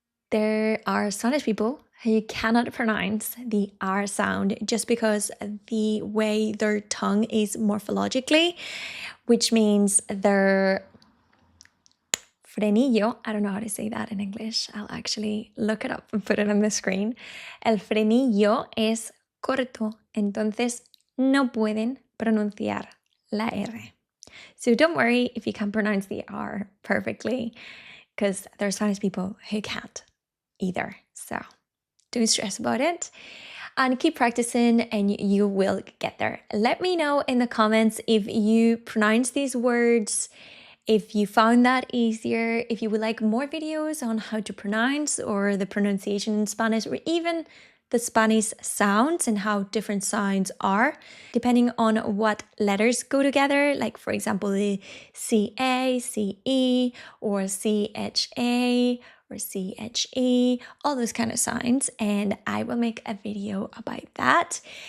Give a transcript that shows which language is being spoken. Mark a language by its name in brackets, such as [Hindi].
[English] There are Spanish people who cannot pronounce the R sound just because the way their tongue is morphologically, which means their frenillo, I don't know how to say that in English. I'll actually look it up and put it on the screen. [Spanish] El frenillo es corto, entonces no pueden pronunciar la R. [English] So don't worry if you can't pronounce the R perfectly, because there are Spanish people who can't either. So don't stress about it and keep practicing and you will get there. Let me know in the comments if you pronounce these words, if you found that easier, if you would like more videos on how to pronounce or the pronunciation in Spanish, or even the Spanish sounds and how different sounds are, depending on what letters go together, like for example, the CA, CE, or CHA, or CHE, all those kind of sounds, and I will make a video about that.